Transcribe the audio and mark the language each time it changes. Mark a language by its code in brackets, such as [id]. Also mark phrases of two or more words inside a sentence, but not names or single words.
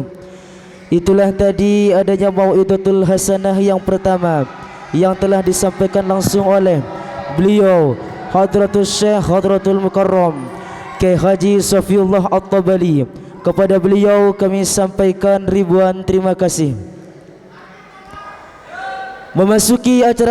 [id] Itulah tadi adanya [ar] mau'idatul hasanah [id] yang pertama yang telah disampaikan langsung oleh beliau Hadratul Syekh Hadratul Mukarram Kyai Haji Safiullah At-Tabali. Kepada beliau kami sampaikan ribuan terima kasih. Memasuki acara